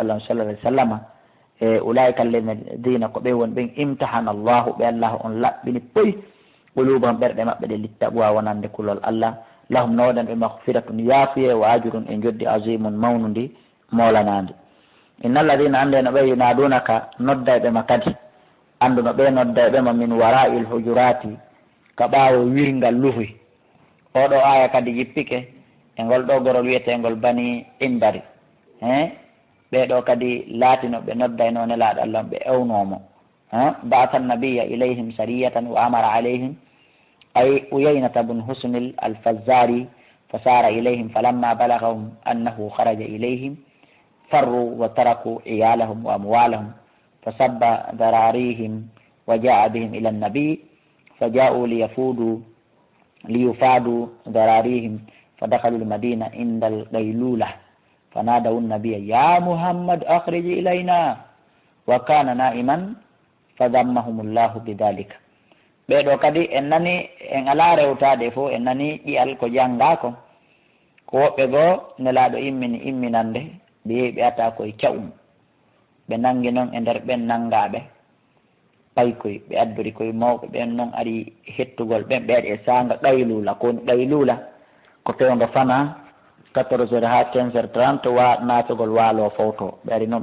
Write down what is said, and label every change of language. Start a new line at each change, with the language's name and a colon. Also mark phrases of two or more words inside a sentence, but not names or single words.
Fula: Allah
Arabic: صلى الله عليه وسلم
Fula: e
Arabic: أولئك الذين
Fula: ko ɓe woni ɓen
Arabic: امتحن الله
Fula: ɓe Allah on laɓɓini poyi qulubahum ɓerɗe maɓɓe ɗe littaqwa wonande kulol Allah lahum nowoɗen ɓe maghfiratun yaafuye
Arabic: وأجر
Fula: e joddi azimun mawnundi molanandi innalladina ande no ɓe yunadunaka noddayɓe ma kadi andu no ɓe noddayɓe ma
Arabic: من وراء الحجرات
Fula: ka ɓaawo wirngal luhuy oɗo aya kadi yippike e ngol ɗo gorol wiyetengol bani indari ɓeɗo kadi laatinoɓe noddayno nelaɗo Allah ɓe ewnomo
Arabic: بعث النبي إليهم سرية وأمر عليهم عيينة بن حصن الفزاري فسار إليهم فلما بلغهم أنه خرج إليهم فروا وتركوا عيالهم وأموالهم فسبى ذراريهم وجاء بهم إلى النبي فجاءوا ليفادوا ذراريهم فدخلوا المدينة عند القيلولة فنادوا النبي يا محمد أخرج إلينا وكان نائما فذمهم الله بذلك.
Fula: ɓeɗo kadi en nani en ala rewtade fo en nani ƴiyal ko jangga ko woɓɓe goo nelaɗo immini imminande ɓe yehi ɓe ata koye cawum ɓe nangi noon e nder ɓen nangaɓe paykoy ɓe addori koye mawɓe ɓen noon ari hettugol ɓen ɓe waɗi e sanga ɗaylula kowoni ɗaylula ko pewgo fana 14 heures ha 15 heures 30 wa naatogol waalo fowto ɓe ari noon